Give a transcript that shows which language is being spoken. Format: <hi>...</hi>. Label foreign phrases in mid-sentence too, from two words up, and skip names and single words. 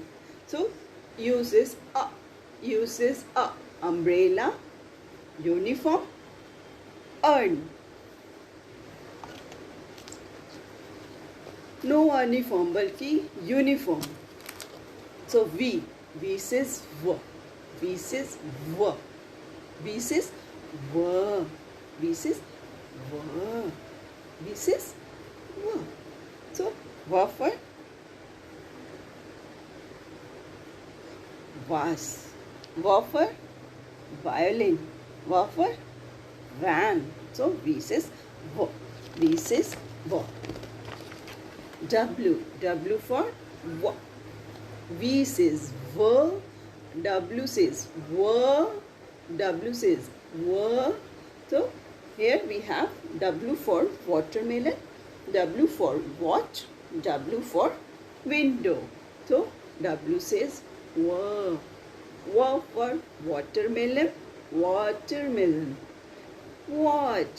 <en>So U says A. U says A. Umbrella. Uniform. Urn. No uniform, balki uniform. So V. V says V. V says V. V says V. V says V. V says V. So V for vase. V for violin. V for van. So V says V. V says V. W. W for W. V says V. W says W. W says W. So here we have W for watermelon. W for watch. W for window. So W says W. W for watermelon. Watermelon. Watch.</en>